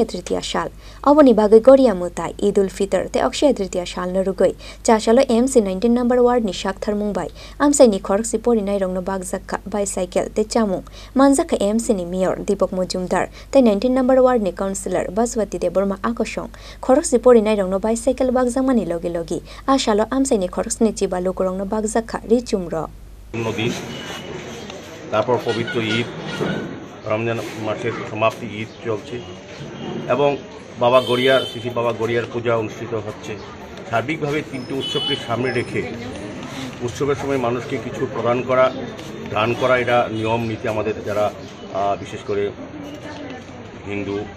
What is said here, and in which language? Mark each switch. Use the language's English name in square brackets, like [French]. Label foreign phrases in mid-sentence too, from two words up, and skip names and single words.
[Kok Borok] Tritiya Shal, Awani Bagai Goria Mutai, Idul Fitr, te Akshaya Tritiya Shal Narugoi, Chashalo MC 19 [English] number ward [Kok Borok] ni Shakthar Mumbai, Amsai ni Korok Sipori Nairongno Bagzaka bicycle, te Chamung, Manzaka MC ni Mayor, Deepak Mojumdar, te 19 [English] number ward [Kok Borok] ni councillor, Baswati Deborma Akoshong, Korok Sipori Nairongno bicycle Bagzamani Logi Logi, Ashalo Amsai ni Korok Snichiba lukurongno Bagzaka [Bangla] নদী তারপর পবিত্র ঈদ রমজান মাসের সমাপ্তি ঈদ চলছে এবং বাবা গড়িয়ার শ্রী বাবা গড়িয়ার পূজা অনুষ্ঠিত হচ্ছে সার্বিকভাবে তিনটি উৎসবকে সামনে রেখে উৎসবের সময় মানুষকে কিছু প্রদান করা দান করা এটা নিয়ম নীতি আমাদের যারা বিশেষ করে হিন্দু